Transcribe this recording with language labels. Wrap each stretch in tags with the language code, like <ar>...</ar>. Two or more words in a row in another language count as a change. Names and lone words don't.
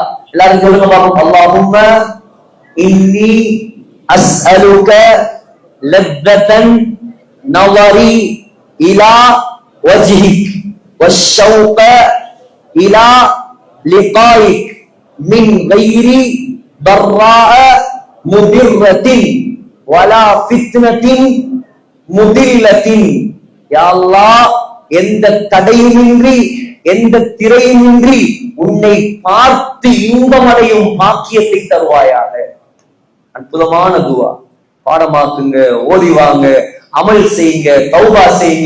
<ta>எல்லாரும் சொல்லுங்க பாப்போம்.</ta> <ar>اللهم إني أسألك لذة النظر إلى وجهك والشوق إلى لقائك من غير ضراء مضرة ولا فتنة مضلة.</ar> <ta>யா அல்லாஹ், எந்த தடையுமின்றி எந்த திரையுமின்றி உன்னை பார்த்து இன்பமடையும் பாக்கியத்தை தருவாயாக. அற்புதமான துஆ. பாடமாக்குங்க, ஓதிவாங்க, அமல் செய்யுங்க, தௌபா செய்யுங்க.</ta>